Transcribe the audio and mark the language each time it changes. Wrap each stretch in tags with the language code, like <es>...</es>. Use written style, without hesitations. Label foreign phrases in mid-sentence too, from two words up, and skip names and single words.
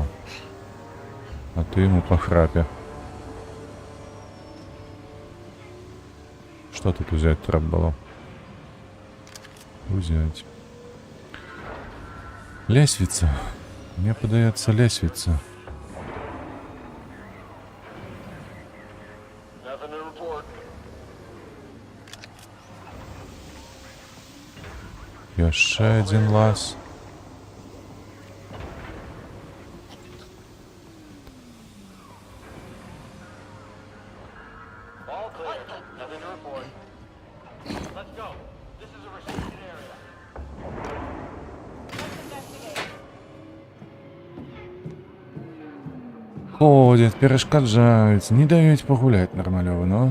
<ru>А ты ему па храпе.</ru> <be>Што тут узяць трэба было? Узяць. Лесвіца. Мне падаецца лесвіца.</be> <en>Nothing to report.</en> <be>Яшчэ адзін лаз.</be> <en>All clear. Nothing to report. Let's go. This is a restricted area.</en> <be>Ходять, перешкаджаюць, не даюць пагуляць нармалёва, ну.</be>